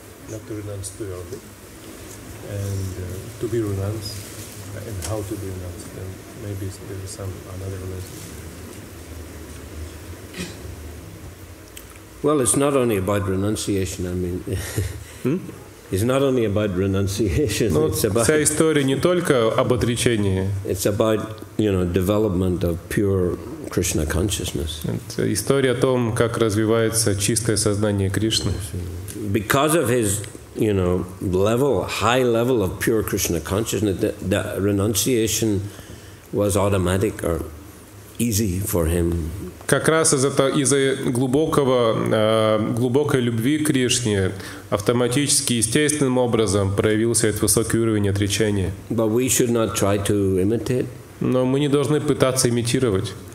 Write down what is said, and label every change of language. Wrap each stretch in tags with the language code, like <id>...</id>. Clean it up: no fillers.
<en>Not to renounce to yoga, and to be renounced, and how to be renounced, and maybe there is another lesson. Well, it's not only about renunciation. I mean, it's not only about renunciation. It's about,</en> <ru>вся история не только об отречении.</ru> <en>It's about development of pure Krishna consciousness.</en> <ru>Это история о том, как развивается чистое сознание Кришны.</ru> <en>Because of his, high level of pure Krishna consciousness, the renunciation was automatic or easy for him.</en> <ru>Как раз из-за глубокой любви к Кришне автоматически, естественным образом проявился этот высокий уровень отречения.</ru> <en>But we should not try to imitate.</en> <ru>Но мы не должны пытаться имитировать.</ru>